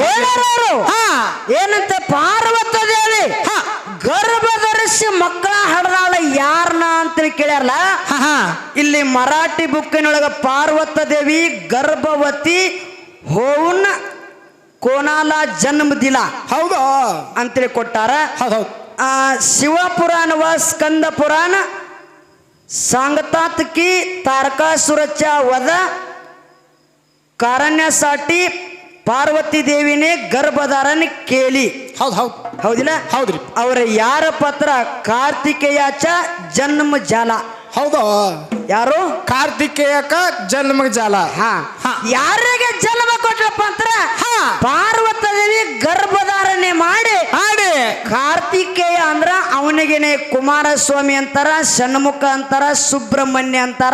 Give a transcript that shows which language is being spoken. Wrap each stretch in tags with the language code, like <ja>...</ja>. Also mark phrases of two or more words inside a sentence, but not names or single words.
<kn>ಏನಂತ ಪಾರ್ವತ ದೇವಿ ಗರ್ಭ ಧರಿಸಿ ಮಕ್ಕಳ ಹಡದಾಳ ಯಾರನ್ನ ಅಂತ ಕೇಳ್ಯಾರಲ್ಲ. ಇಲ್ಲಿ ಮರಾಠಿ ಬುಕ್ಕಿನೊಳಗ</kn> <mr>पार्वती देवी गर्भवती होऊन कोणाला जन्म दिला.</mr> <kn>ಹೌದು ಅಂತೇಳಿ ಕೊಟ್ಟಾರ. ಶಿವಪುರಾಣ ಸ್ಕಂದ ಪುರಾಣ</kn> <mr>सांगतात तारकासुराच्या वध करण्यासाठी पार्वती देवीने गर्भधारण केली.</mr> <kn>ಹೌದಿಲ್ಲ? ಹೌದ್ರಿ. ಅವರ ಯಾರ ಪತ್ರ</kn> <mr>कार्तिकेयचा जन्म झाला.</mr> <kn>ಹೌದು.</kn> <mr>ಯಾರು? कार्तिकेयचा जन्म झाला.</mr> <kn>ಯಾರಿಗೆ ಜನ್ಮ ಕೊಟ್ರಪ್ಪ ಅಂತಾರ? ಪಾರ್ವತಿ ದೇವಿ ಗರ್ಭಧಾರಣೆ ಮಾಡಿ ಕಾರ್ತಿಕೇಯ ಅಂದ್ರ ಅವನಿಗೆನೆ ಕುಮಾರಸ್ವಾಮಿ ಅಂತಾರ, ಷಣ್ಮುಖ ಅಂತಾರ, ಸುಬ್ರಹ್ಮಣ್ಯ ಅಂತಾರ.</kn>